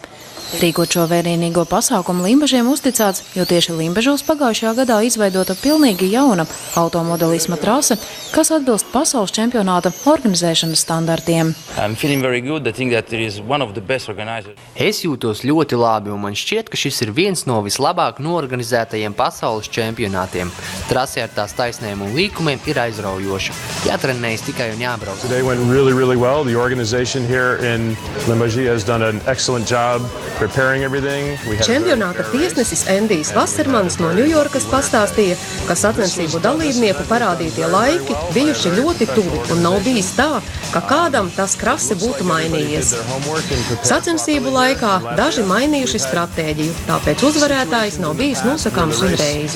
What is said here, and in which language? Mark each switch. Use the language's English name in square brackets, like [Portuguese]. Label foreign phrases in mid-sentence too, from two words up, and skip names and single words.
[Latvian] Rīkot šo vērienīgo pasākumu Limbažiem uzticēts, jo tieši Limbažos pagājušajā gadā izveidota pilnīgi jauna automodelisma trase, kas atbilst pasaules čempionāta organizēšanas standartiem. Es jūtos ļoti labi, un man šķiet, ka šis ir viens no vislabāk noorganizētajiem pasaules čempionātiem. Trasē ar tās taisnēm un līkumiem ir aizraujoša. Jātrenējas tikai un jābrauc. [English] Today went really well. The organization here in Limbaži has done an excellent job preparing everything. [Latvian] Čempionāta tiesnesis Endijs Vassermans no Ņujorkas pastāstīja, ka sacensību dalībnieku parādītie laiki bijuši ļoti tuvi un nav bijis tā, ka kādam tas krasi būtu mainījies. Sacensību laikā daži mainījuši stratēģiju, tāpēc uzvarētājs nav bijis nosakāms uzreiz.